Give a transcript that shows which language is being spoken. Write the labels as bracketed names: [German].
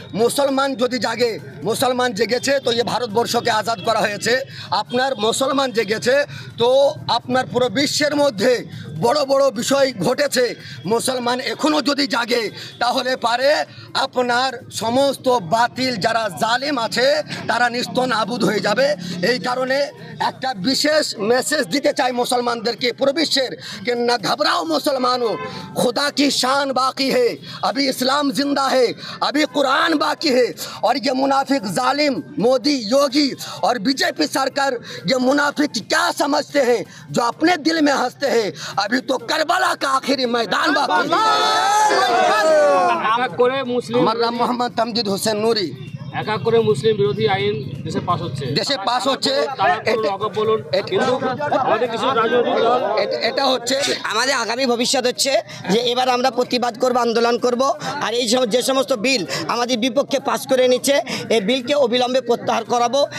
[Bangla] মুসলমান যদি জাগে, মুসলমান জেগেছে তো এই ভারতবর্ষকে আজাদ করা হয়েছে। আপনার মুসলমান জেগেছে তো আপনার পুরো বিশ্বের মধ্যে বড় বড় বিষয় ঘটেছে। মুসলমান এখনও যদি জাগে তাহলে পারে আপনার সমস্ত বাতিল যারা জালিম আছে তারা নিস্তনাবুদ হয়ে যাবে। এই কারণে একটা বিশেষ মেসেজ দিতে চাই মুসলমানদেরকে, [Hindi] पूरे विश्व कि न घबराओ मुसलमानों, खुदा की शान बाकी है, अभी इस्लाम जिंदा है, अभी कुरान बाकी है। और ये मुनाफिक जालिम मोदी योगी और बीजेपी सरकार ये मुनाफिक क्या समझते हैं जो अपने दिल में हंसते हैं। अभी तो करबला का आखिरी मैदान बाकी है। [Bangla] এক এক করে মুসলিম আমার নাম মোহাম্মদ তামজিদ হোসেন নুরি। এক এক করে মুসলিম বিরোধী আইন দেশে পাস হচ্ছে, দেশে পাস হচ্ছে। বলুন, কিন্তু আমাদের কিছু রাজনৈতিক দল এটা হচ্ছে আমাদের আগামী ভবিষ্যৎ হচ্ছে যে এবার আমরা প্রতিবাদ করব, আন্দোলন করব, আর এই যে সমস্ত বিল আমাদের বিপক্ষে পাস করে নিচ্ছে এই বিলকে অবিলম্বে প্রত্যাহার করাবো।